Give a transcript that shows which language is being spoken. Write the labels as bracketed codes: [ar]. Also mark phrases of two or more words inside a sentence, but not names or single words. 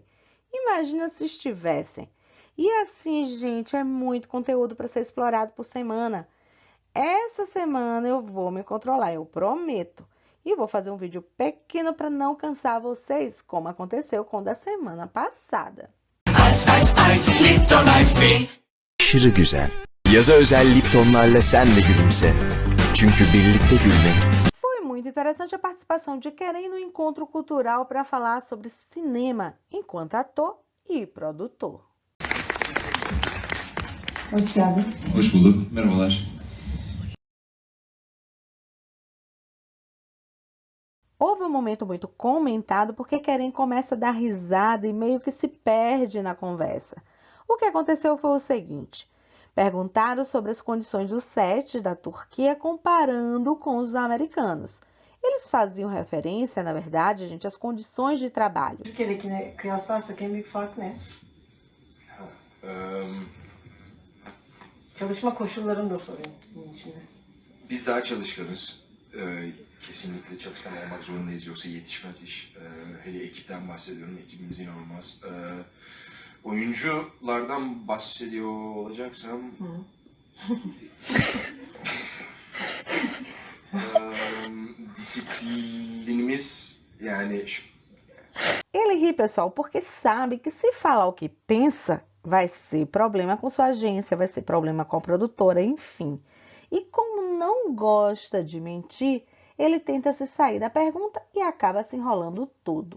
[pt] Imagina se estivessem. E assim, gente, é muito conteúdo para ser explorado por semana. Essa semana eu vou me controlar, eu prometo. E vou fazer um vídeo pequeno para não cansar vocês, como aconteceu com o da semana passada. [tr] Aşırı güzel. Yaza özel Liptonlarla sen de gülümse. Çünkü birlikte gülmek. [pt] Foi muito interessante a participação de Kerem no encontro cultural para falar sobre cinema, enquanto ator e produtor. [tr] Hoş geldin. Hoş bulduk. Merhabalar. [pt] Houve um momento muito comentado porque Kerem começa a dar risada e meio que se perde na conversa. O que aconteceu foi o seguinte: perguntaram sobre as condições dos sets da Turquia comparando com os americanos. Eles faziam referência, na verdade, gente, às condições de trabalho. [tr] Türkiye'dekine kıyaslarsak en büyük fark ne? Çalışma koşullarını da sorayım bunun içinde. Biz daha çalışkanız. Kesinlikle çalışkan olmak zorundayız yoksa yetişmez iş. Hele ekipten bahsediyorum. Ekibimiz inanılmaz. Oyunculardan bahsediyor olacaksam... disiplinimiz yani... [pt] Ele ri, pessoal, porque sabe que se falar o que pensa, vai ser problema com sua agência, vai ser problema com a produtora, enfim. E como não gosta de mentir, ele tenta se sair da pergunta e acaba se enrolando tudo.